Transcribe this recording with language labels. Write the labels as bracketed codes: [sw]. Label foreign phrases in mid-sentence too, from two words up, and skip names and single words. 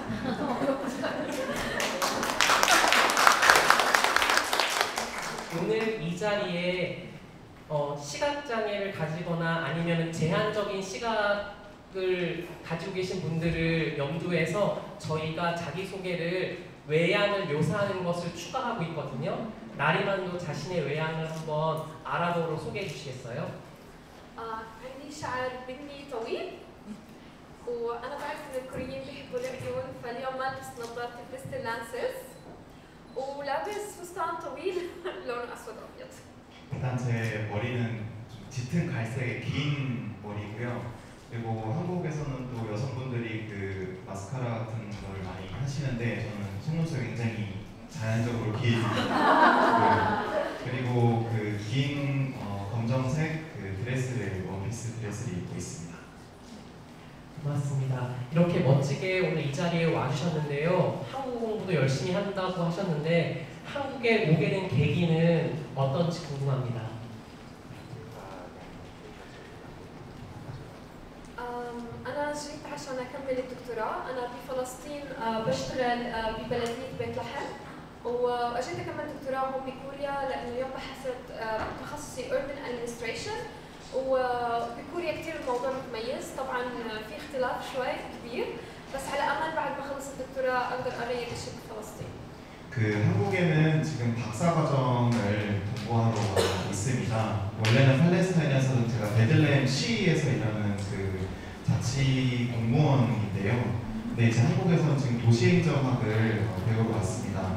[ko] 오늘 이 자리에 시각장애를 가지거나 아니면 제한적인 시각을 가지고 계신 분들을 염두해서 저희가 자기소개를 외양을 묘사하는 것을 추가하고 있거든요. 나리만도 자신의 외양을 한번 아랍어로 소개해 주시겠어요? [ar] عندي شعر بني طويل وأنا بعرف إن الكوريين بيحبوا العيون فاليوم لابس نظارة [en] crystal lenses [ar] ولابس فستان طويل لونه أسود أبيض. [ko] 일단 제 머리는 좀 짙은 갈색의 긴 머리고요. 그리고 한국에서는 또 여성분들이 그 마스카라 같은 걸 많이 하시는데 저는 속눈썹이 굉장히 자연적으로 긴 그리고 그 긴 검정색 그 드레스를 원피스 드레스를 입고 있습니다. 고맙습니다. 이렇게 멋지게 오늘 이 자리에 와주셨는데요. 한국 공부도 열심히 한다고 하셨는데 한국에 오게 된 계기는 어떤지 궁금합니다. [ar] أنا جيت عشان أكمل الدكتوراه، أنا بفلسطين بشتغل ببلدية بيت لحم وأجيت أكمل دكتوراه هون بكوريا لأنه اليوم بحثت تخصصي [en] Urban Administration [ar] وبكوريا كثير الموضوع متميز، طبعا في اختلاف شوي كبير بس على أمل بعد ما أخلص الدكتوراه أقدر أغير شيء بفلسطين. [ko] 그 한국에는 지금 박사과정을 공부하러 있습니다. 원래는 팔레스타인에서는 제가 베들레헴 시에서 일하는 그 자치 공무원인데요. 근데 이제 한국에서는 지금 도시행정학을 배우러 왔습니다.